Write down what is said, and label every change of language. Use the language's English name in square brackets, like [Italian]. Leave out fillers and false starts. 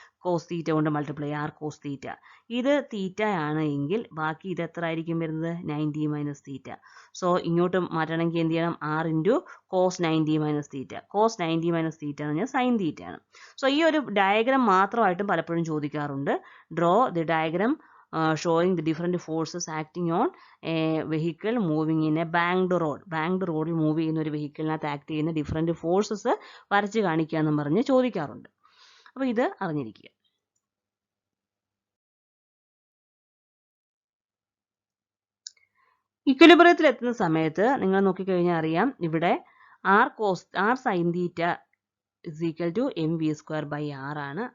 [Malayalam] Cos theta കൊണ്ട് multiply, R cos theta. ഇത് തീറ്റ ആണ് എങ്കിൽ ബാക്കി ഇത് എത്ര ആയിരിക്കും വരുന്നത്? 90 മൈനസ് തീറ്റ. സോ ഇങ്ങോട്ട് മാറ്റണമെങ്കിൽ എന്ത് ചെയ്യണം? R into cos 90 minus theta. Cos 90 minus theta എന്ന് പറഞ്ഞാൽ സൈൻ തീറ്റ ആണ്. സോ ഈ ഒരു ഡയഗ്രാം മാത്രമായിട്ടും പലപ്പോഴും ചോദിക്കാറുണ്ട്. [English] Draw the diagram showing the different forces acting on a vehicle moving in a banked road. [Malayalam] Banked റോഡിൽ മൂവ് ചെയ്യുന്ന ഒരു വെഹിക്കിളിനകത്ത് ആക്ട് ചെയ്യുന്ന ഡിഫറെൻറ്റ് ഫോഴ്സസ് വരച്ച് കാണിക്കുക എന്നും പറഞ്ഞ് ചോദിക്കാറുണ്ട്. അപ്പോൾ ഇത് അറിഞ്ഞിരിക്കുക. ഇക്വിലിബ്രിയത്തിൽ എത്തുന്ന സമയത്ത് നിങ്ങൾ നോക്കിക്കഴിഞ്ഞാൽ അറിയാം, ഇവിടെ [English] R sine theta is equal to M V square by R [Malayalam] ആണ്.